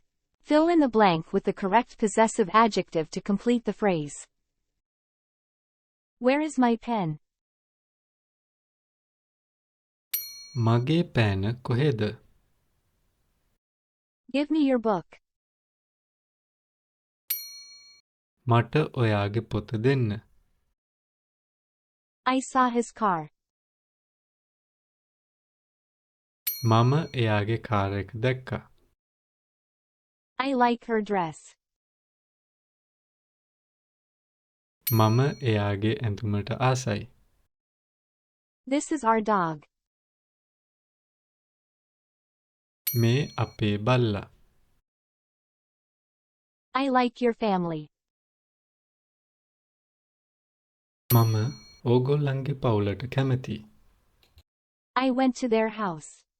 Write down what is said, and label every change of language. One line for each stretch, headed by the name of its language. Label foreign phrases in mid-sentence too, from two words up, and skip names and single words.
English: Fill in the blank with the correct possessive adjective to complete the phrase. Where is my pen?
Sinhala: මගේ පෑන කොහෙද?
English: Give me your book.
Sinhala: මට ඔයාගේ පොත දෙන්න.
English: I saw his car.
Sinhala: මම එයාගේ කාර් එක දැක්කා.
English: I like her dress.
Sinhala: මම එයාගේ ඇඳුමට ආසයි.
English: This is our dog.
Sinhala: මේ අපේ බල්ලා.
English: I like your family.
Sinhala: මම ඕගොල්ලන්ගේ පවුලට කැමතියි.
English: I went to their house.